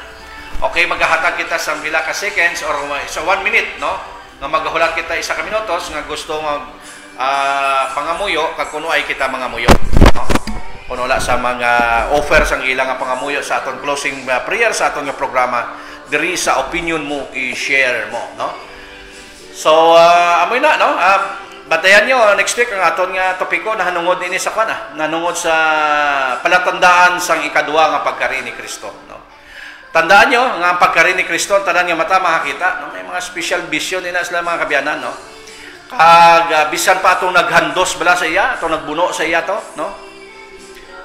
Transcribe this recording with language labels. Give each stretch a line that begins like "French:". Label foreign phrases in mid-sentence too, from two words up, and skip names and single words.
Hiligaynon: Okay, maghahatag kita sang pila ka seconds or sa 1 minute, no? Nga maghulat kita isa ka minutos nga gusto nga pangamuyo kag kuno ay kita mangamuyo, no? Kuno wala sa mga offer sang ilang nga pangamuyo sa aton
English: closing prayer
Hiligaynon: sa aton nga programa diri sa opinion mo, i-share mo, no? So amoy na, no? Batayan nyo,
English: next week
Hiligaynon: ang aton nga topiko na hanungod ini sa kwan, nanungod sa palatandaan sang ikaduwa nga pagkari ni Kristo, no? Tandaan nyo nga ang pagkari ni Kristo, tanan nga mata makakita, no? May mga
English: special vision
Hiligaynon: ina sila, mga kabyanan, no? Kag bisan pa atong naghandos bala sa iya, atong nagbuno sa iya to, no?